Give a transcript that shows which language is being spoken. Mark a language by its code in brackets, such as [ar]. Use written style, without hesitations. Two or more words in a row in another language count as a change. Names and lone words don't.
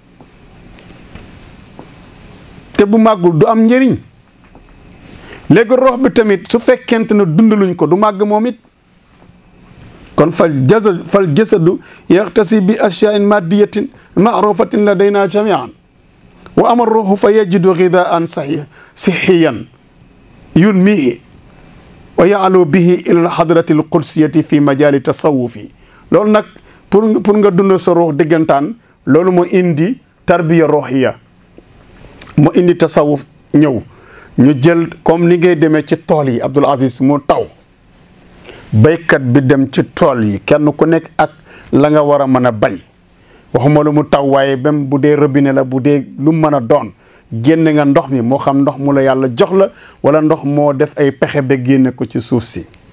[wo] te bu màggul du am njëriñ léegi rox bi tamit su fekkente ne dundaluñ ko du màgg moom it kon fal jasadu yaxtasi bi [ar] أشياء مادية معروفة لدينا جميعا وأما الروح ف يجد غذاء صحيا ينميه ويعلو به إلى الحضرة القدسية في مجال التصوف [wo] loolu nag pour nga dund sa ruux diggantaan loolu moo indi tarbiya ruuxiya moo indi tasawuf ñëw ñu jël comme ni ngay demee ci tool yi Abdul Aziz mu taw baykat bi dem ci tool yi kenn ku nekk ak la nga war a mën a bay waxuma lu mu taw waaye même bu dee robinet la bu dee lu mën a doon génne nga ndox mi moo xam ndox mu la yàlla jox la wala ndox moo def ay pexe ba génne ko ci suuf si